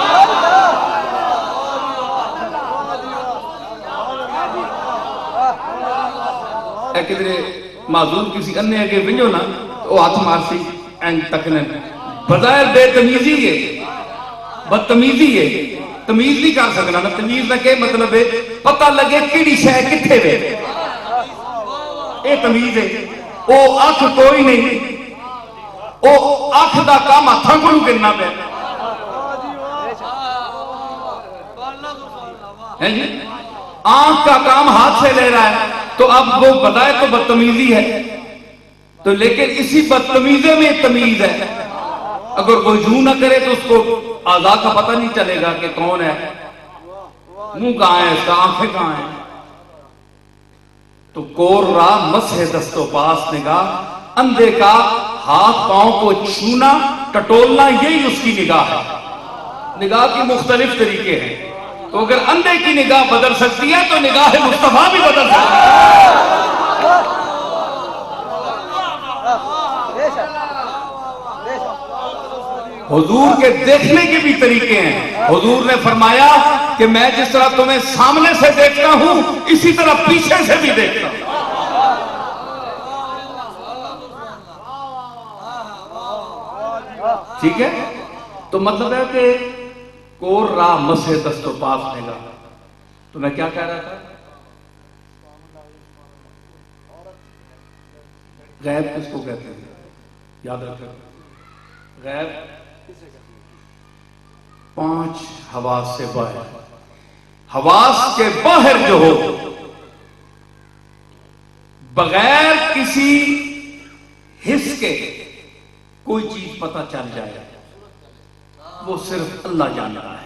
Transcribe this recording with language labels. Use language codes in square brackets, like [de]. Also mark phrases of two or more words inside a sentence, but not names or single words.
[skr] کدھرے معذور کسی انے اگے ونجو نا تو ہاتھ مارسی این تکنے، [ur] بظاہر بے تمیزی ہے، بدتمیزی ہے، تمیز نہیں کر سکنا نا۔ [skr] تمیز نہ کہ مطلب ہے پتہ لگے کیڑی شے کتھے وے، اے تمیز ہے۔ او اکھ کوئی نہیں، او اکھ دا کام ہتھاں کولوں کرنا پے ہے جی، [ur] آنکھ کا کام ہاتھ سے لے رہا ہے، تو اب وہ بتائے تو بدتمیزی ہے، تو لیکن اسی بدتمیزی میں تمیز ہے۔ اگر کوئی یوں نہ کرے تو اس کو اعضاء کا پتہ نہیں چلے گا کہ کون ہے، منہ کہاں ہے اس کا، آنکھیں کہاں ہیں۔ تو [fa] کور را مسح دست و پاس نگاہ، [ur] اندھے کا ہاتھ پاؤں کو چھونا ٹٹولنا، یہی اس کی نگاہ ہے۔ نگاہ کی مختلف طریقے ہیں، تو اگر اندھے کی نگاہ بدل سکتی ہے تو نگاہ مصطفیٰ بھی بدل سکتی ہے۔ حضور کے دیکھنے کے بھی طریقے ہیں۔ حضور نے فرمایا کہ میں جس طرح تمہیں سامنے سے دیکھتا ہوں اسی طرح پیچھے سے بھی دیکھتا ہوں۔ ٹھیک ہے، تو مطلب ہے کہ [fa] کور را مسح دست و پاس نگاہ۔ [ur] تو میں کیا کہہ رہا تھا؟ غیب کس کو کہتے ہیں؟ یاد رکھیں، غیب 5 حواس سے باہر، حواس کے باہر جو ہو، بغیر کسی حس کے کوئی چیز پتہ چل جائے، وہ صرف اللہ جانتا ہے۔